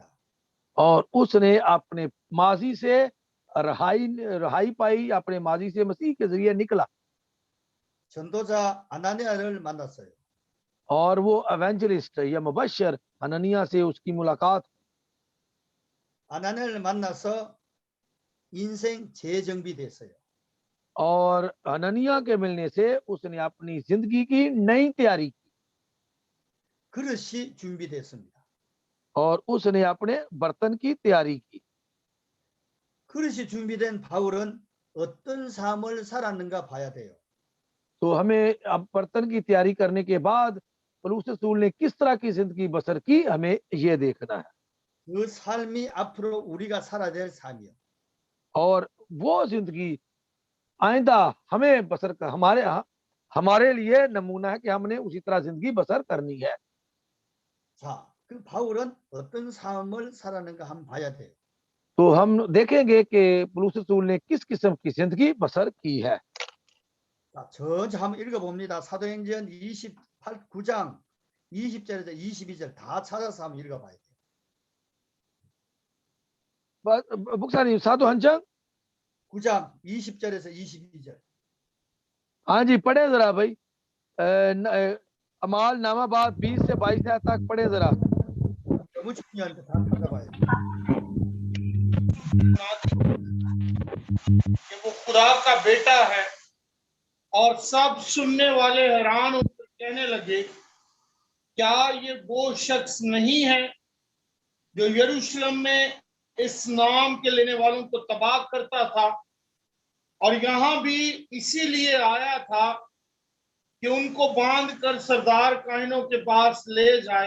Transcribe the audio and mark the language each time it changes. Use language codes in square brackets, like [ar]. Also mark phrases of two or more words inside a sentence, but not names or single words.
[ur] اور اس نے اپنے ماضی سے رہائی پائی، اپنے ماضی سے مسیح کے ذریعے نکلا. [ko] 전도자 아나니아를 만났어요. [ur] اور وہ ایونجلسٹ یا مبشر حننیاہ سے اس کی ملاقات. [ko] 아나니아를 만나서 인생 재정비됐어요. [ur] اور حننیاہ کے ملنے سے اس نے اپنی زندگی کی نئی تیاری کی [ko] 그릇이 준비됐습니다. [ur] اور اس نے اپنے برتن کی تیاری کی. [ko] 그릇이 준비된 바울은 어떤 삶을 살았는가 봐야 돼요. [ur] تو ہمیں اب برتن کی تیاری کرنے کے بعد پولس رسول نے کس طرح کی زندگی بسر کی، ہمیں یہ دیکھنا ہے. [ko] 그 삶이 앞으로 우리가 살아야 될 삶이요. [ur] اور وہ زندگی آئندہ ہمیں بسر کر ہمارے لیے نمونہ ہے کہ ہم نے اسی طرح زندگی بسر کرنی ہے. [ko] 자, 그 바울은 어떤 삶을 살았는가 한번 봐야 돼요. [ur] تو ہم دیکھیں گے کہ پولس رسول نے کس قسم کی زندگی بسر کی ہے. [ko] 자, 전체 한번 읽어봅니다. 사도행전 9장 20절에서 22절 다 찾아서 한번 읽어봐야 돼요. बुक्सानी साधु हंचंग 9장 20절에서 22절. [ur] ہاں جی، پڑھے ذرا بھائی. اعمال نامہ بات 20 سے 22 تک پڑھے ذرا. [ko] 너무 중요한데 다 읽어봐야 돼요. [ur] کہ وہ خدا کا بیٹا ہے اور سب سننے والے حیران ہو کر کہنے لگے، کیا یہ وہ شخص نہیں ہے جو یروشلم میں اس نام کے لینے والوں کو تباہ کرتا تھا اور یہاں بھی اسی لیے آیا تھا کہ ان کو باندھ کر سردار کاہنوں کے پاس لے جائے.